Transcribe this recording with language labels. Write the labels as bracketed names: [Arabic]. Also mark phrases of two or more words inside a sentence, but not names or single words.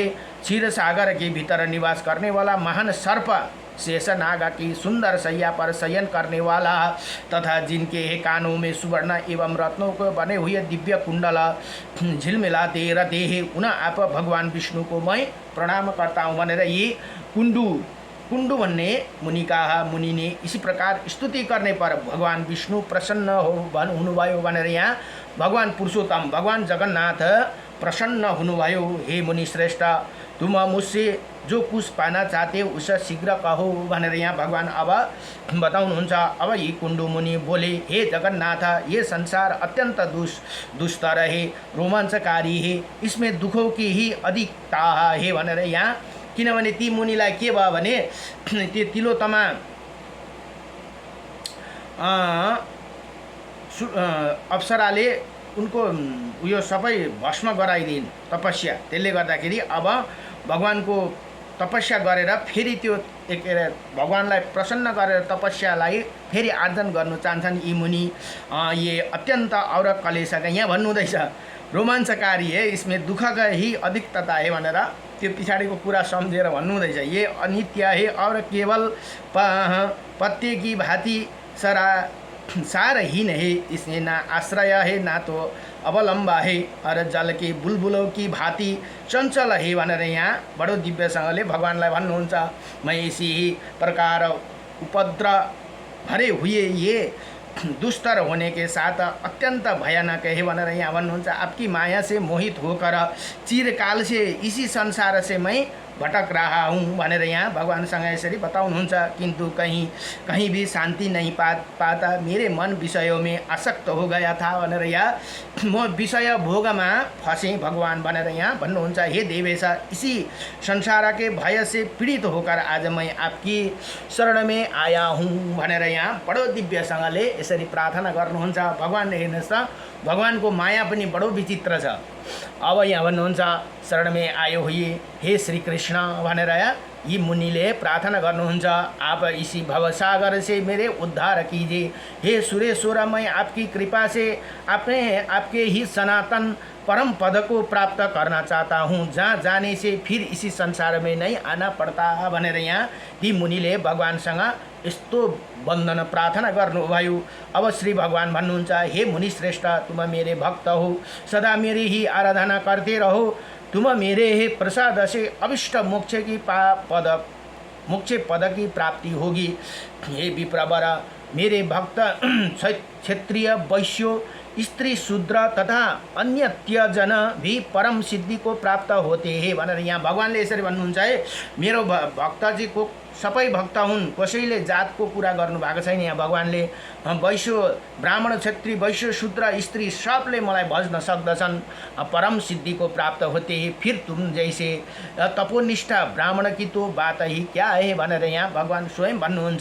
[Hindi] क्षीर सागर के भीतर निवास करने वाला महान सर्प शेषनागा की सुंदर सैया पर शयन करने वाला तथा जिनके कानों में सुवर्ण एवं रत्नों को बने हुए दिव्य कुंडल झिलमिलाते रहते हैं, उन्हें आप भगवान विष्णु को मैं प्रणाम करता हूँ भनेर ये कुंडू भन्ने मुनि ने इसी प्रकार स्तुति करने पर भगवान विष्णु प्रसन्न [Nepali] हुनुभयो भनेर यहाँ भगवान पुरुषोत्तम भगवान जगन्नाथ प्रसन्न हुनुभयो। [Hindi] हे मुनि श्रेष्ठ, तुम मुझसे जो कुछ पाना चाहते हो उसे शीघ्र कहो [Nepali] भनेर यहाँ भगवान अब बताउनुहुन्छ। अब यी [Hindi] कुंडू मुनि बोले, हे जगन्नाथ, ये संसार अत्यंत दुस्तर है, रोमांचकारी है, इसमें दुखों की ही अधिकता है [Nepali] भनेर यहाँ। किनभने ती मुनिलाई के भयो भने त्यो तिलोत्तमा अप्सराले उनको उयो सबै भस्म गराइदिन् तपस्या। त्यसले गर्दाखेरि अब भगवानको तपस्या गरेर फेरि त्यो भगवानलाई प्रसन्न गरेर तपस्यालाई फेरि आर्जन गर्न चाहन्छन् यी मुनि। [Hindi] ये अत्यन्त और [Nepali] कलेशका यहाँ भन्नुहुँदैछ [Hindi] रोमाञ्चकारी है, इसमें दुख का ही अधिकता है [Nepali] भनेर त्यो पछाडिको कुरा सम्झेर भन्नुहुँदैछ। [Hindi] ये अनित्य है और केवल पत्ते की भांति सारहीन है, इसमें ना आश्रय है ना तो अवलम्ब है और जल के बुलबुलों की भांति चंचल है [Nepali] भनेर यहाँ बडो दिव्यसँगले भगवानलाई भन्नुहुन्छ। [Hindi] मैं इसी प्रकार उपद्रव भरे हुए ये दुस्तर होने के साथ अत्यंत भयानक है [Nepali] भनेर यहाँ भन्नुहुन्छ। [Hindi] आपकी माया से मोहित होकर चिरकाल से इसी संसार से मैं भटक रहा हूँ [Nepali] भनेर यहाँ भगवानसँग यसरी बताउनुहुन्छ। [Hindi] किंतु कहीं भी शांति नहीं पाता, मेरे मन विषयों में आसक्त हो गया था [Nepali] भनेर यहाँ म विषय भोगमा फसेँ भगवान भनेर यहाँ भन्नुहुन्छ। [Hindi] हे देवेश, इसी संसार के भय से पीड़ित होकर आज मैं आपकी शरण में आया हूँ [Nepali] भनेर यहाँ बडो दिव्यसँगले यसरी प्रार्थना गर्नुहुन्छ। भगवान हेर्नुहोस् त, भगवानको माया पनि बडो विचित्र छ। अब यहाँ भन्नुहुन्छ [Hindi] शरण में आयो हुए हे श्री कृष्ण [Nepali] भनेर यी मुनिले प्रार्थना गर्नुहुन्छ। [Hindi] आप इसी भवसागर से मेरे उद्धार कीजिए। हे सुरेश्वर, मैं आपकी कृपा से आपके ही सनातन परम पद को प्राप्त करना चाहता हूँ, जहाँ जाने से फिर इसी संसार में नहीं आना पड़ता [Nepali] भनेर यहाँ ती मुनिले भगवानसँग यस्तो वन्दन प्रार्थना गर्नुभयो। अब श्री भगवान भन्नुहुन्छ, [Hindi] हे मुनि श्रेष्ठ, तुम मेरे भक्त हो, सदा मेरी ही आराधना करते रहो। तुम मेरे ही प्रसाद से अभिष्ट मोक्ष पद की प्राप्ति होगी। हे विप्रवर, मेरे भक्त क्षत्रिय वैश्य स्त्री शूद्र तथा अन्य त्यजन भी परम सिद्धि को प्राप्त होते हैं [Nepali] भनेर यहाँ भगवानले यसरी भन्नुहुन्छ। है मेरो भक्तजी को सबै भक्त हुन्, कसैले जातको कुरा गर्नु भएको छैन। यहाँ भगवानले वैश्य ब्राह्मण क्षत्रिय वैश्य शूद्र स्त्री सबले मलाई भज्न सक्दछन्, [Hindi] परम सिद्धि को प्राप्त होते हैं। फिर तुम जैसे तपोनिष्ठ ब्राह्मण की तो बात ही क्या है [Nepali] भनेर यहाँ भगवान स्वयं भन्नुहुन्छ।